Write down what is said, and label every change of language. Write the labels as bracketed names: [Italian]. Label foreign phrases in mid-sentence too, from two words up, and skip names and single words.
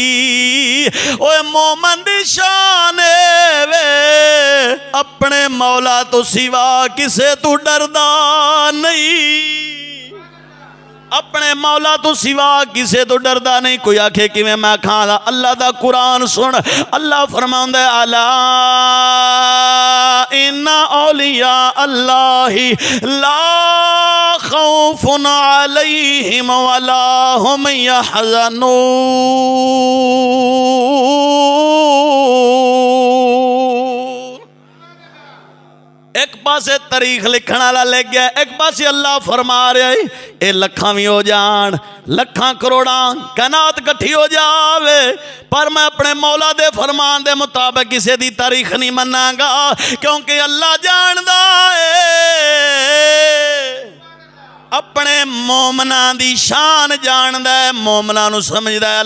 [Punjabi] اوئے مومن دی شان وے اپنے مولا توں سوا کسے توں ڈردا نہیں، اپنے مولا توں سوا کسے توں ڈردا نہیں. کوئی آکھے کہ میں کھالا، اللہ دا قرآن سن. اللہ فرماندا [Arabic] ألا إن أولياء الله لا خوف عليهم ولا هم يحزنون. [Punjabi] ایک پاسے تاریخ لکھن والا لکھ گیا، ایک پاسے اللہ فرما رہا ہے یہ لکھاں بھی ہو جان، لکھاں کروڑاں کائنات کٹھی ہو جاوے، پر میں اپنے مولا دے فرمان دے مطابق کسی دی تاریخ نہیں مناں گا، کیونکہ اللہ جاندا ہے، اپنے مومناں دی شان جاندا ہے، مومناں نوں سمجھدا ہے.